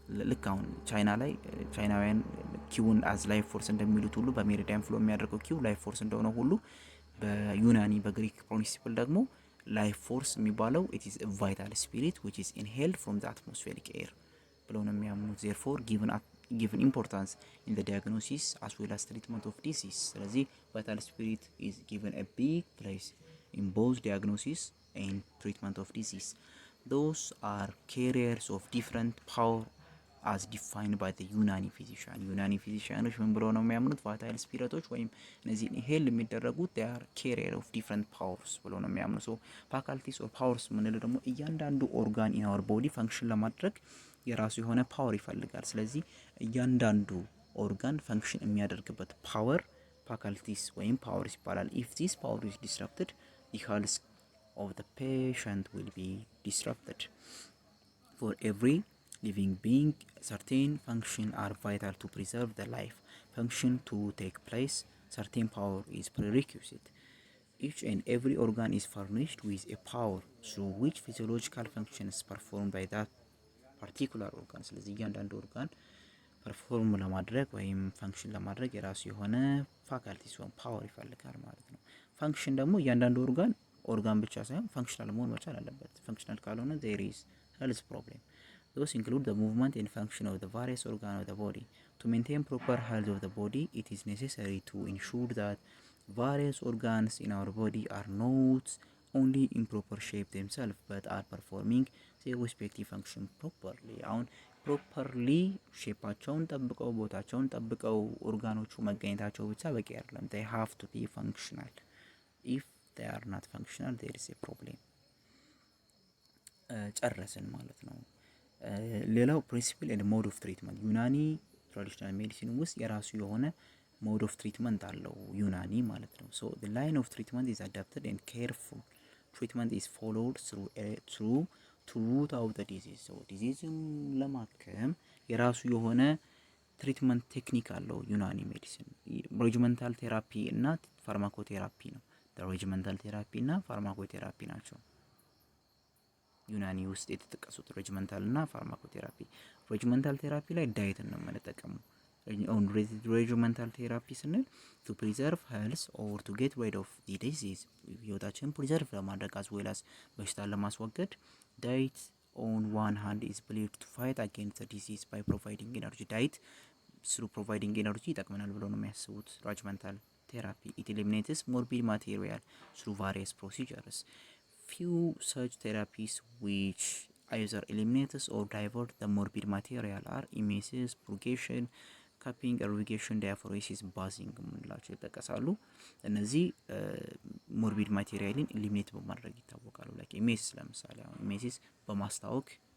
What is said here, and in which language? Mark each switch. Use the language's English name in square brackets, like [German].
[Amharic] ልክ አሁን ቻይና ላይ ቻይናውያን ኪውን አዝ ላይፍ ፎርስ እንደሚሉት ሁሉ በሜሪዲያን ፍሎ የሚያደርገው ኪው ላይፍ ፎርስ እንደሆነ ሁሉ በዩናኒ በግሪክ ፕሪንሲፕል ደግሞ ላይፍ ፎርስ የሚባለው [English] it is a vital spirit which is inhaled from the atmospheric air [Amharic] ብለው ነው የሚያምኑት። [English] therefore given importance in the diagnosis as well as treatment of disease። [Amharic] ስለዚህ [English] vital spirit is given a big place in both diagnosis and treatment of disease. Those are carriers of different power as defined by the Unani physician. [Amharic] Unani physicians ምን ብለው ነው የሚያምኑት? ቫይታል ስፒሪቶች ወይም እነዚህ ሄል የሚደረጉት [English] they are carrier of different powers [Amharic] ብለው ነው የሚያምኑት። ሶ ፋካልቲስ ኦር ፓወርስ የምንለው ደግሞ እያንዳንዱ ኦርጋን ኢን አወር ቦዲ ፈንክሽን ለማድረግ የራሱ የሆነ ፓወር ይፈልጋል። ስለዚህ እያንዳንዱ ኦርጋን ፈንክሽን የሚያደርግበት ፓወር ፋካልቲስ ወይም ፓወርስ ይባላል። [English] if this power is disrupted the health of the patient will be disrupted. For every living being, certain functions are vital to preserve the life. Function to take place, certain power is prerequisite. Each and every organ is furnished with a power through which physiological function is performed by that particular organ. [Amharic] ስለዚህ እያንዳንዱ ኦርጋን ፐርፎርም ለማድረግ ወይም ፈንክሽን ለማድረግ የራሱ የሆነ ፋካልቲ ሲሆን ፓወር ይፈልጋል ማለት ነው። ፈንክሽን ደግሞ እያንዳንዱ ኦርጋን ብቻ ሳይሆን ፈንክሽናል መሆን መቻል አለበት። ፈንክሽናል ካልሆነ [English] there is health problem. Those include the movement and function of the various organs of the body. To maintain proper health of the body, it is necessary to ensure that various organs in our body are not only in proper shape themselves but are performing their respective function properly. [Amharic] አሁን ፕሮፐርሊ ሼፓቸውን ጠብቀው ቦታቸውን ጠብቀው ኦርጋኖቹ መገኘታቸው ብቻ በቂ አይደለም። [English] they have to be functional. if they are not functional there is a problem. [Amharic] ጨረስን ማለት ነው። ሌላው ፕሪንሲፕል ኤንድ ሞድ ኦፍ ትሪትመንት ዩናኒ ትራዲሽናል ሜዲሲን ውስጥ የራሱ የሆነ ሞድ ኦፍ ትሪትመንት አለው ዩናኒ ማለት ነው። ሶ [English] the line of treatment is adapted and careful treatment is followed through to root out the disease. [Amharic] so ዲዚዝን ለማከም የራሱ የሆነ ትሪትመንት ቴክኒክ አለው ዩናኒ ሜዲሲን። ሬጂመንታል ቴራፒ እና ፋርማኮቴራፒ ነው። ሬጂመንታል ቴራፒ እና ፋርማኮቴራፒ ናቸው ዩናኒ ውስጥ የተጠቀሱት ሬጂመንታል እና ፋርማኮቴራፒ። ሬጂመንታል ቴራፒ ላይ ዳይትን ነው የምንጠቀመው። ሬጂመንታል ቴራፒ ስንል [English] to preserve health or to get rid of the disease [Amharic] ህይወታችንን ፕሪዘርቭ ለማድረግ [English] as well as [Amharic] በሽታን ለማስወገድ [English] diet on one hand is believed to fight against the disease by providing energy. diet through providing energy [Amharic] ይጠቅመናል ብለው ነው የሚያስቡት ሬጂመንታል ቴራፒ። [English] it eliminates morbid material through various procedures. Few such therapies which either eliminates or divert the morbid material are emesis, purgation, cupping, irrigation, diaphoresis, bathing [Amharic] የምንላቸው ይጠቀሳሉ። እነዚህ ሞርቢድ ማቴሪያልን ኢሊሚኔት በማድረግ ይታወቃሉ። ላይክ ኢሜሲስ ለምሳሌ አሁን ኢሜሲስ በማስታወክ